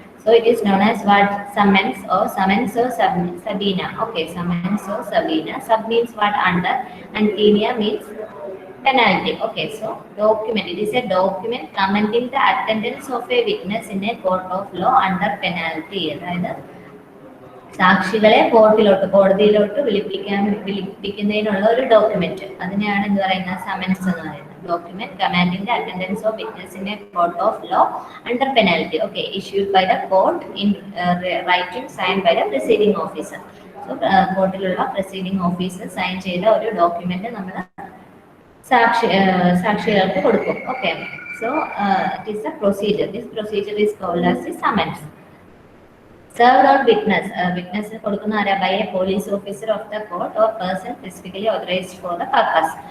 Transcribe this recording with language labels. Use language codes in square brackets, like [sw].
[en] So it is known as what? Summons or subpoena. Okay, summons or subpoena. Sub means what? Under, and poena means penalty. Okay, so document. It is a document commenting the attendance of a witness in a court of law under penalty. [ml] അതായത് സാക്ഷികളെ കോടതിയിലോട്ട് വിളിപ്പിക്കുന്നതിനുള്ള ഒരു document, അതിനെയാണ് എന്ത് പറയുന്നത്? Summons എന്ന് പറയുന്നത്. [en] Document commanding the attendance of witness in a court of law under penalty. Okay, issued by the court in writing sign by the presiding officer. [ml] So കോർട്ടിലുള്ള presiding officer sign ചെയ്ത ഒരു document നമ്മൾ സാക്ഷികൾക്ക് കൊടുക്കും. [en] Okay, so it is a procedure. This procedure is called as the summons. Served on witness. Witness [ml] കൊടുക്കുന്ന ആരാ? [en] By a police officer of the court or person specifically authorized for the purpose.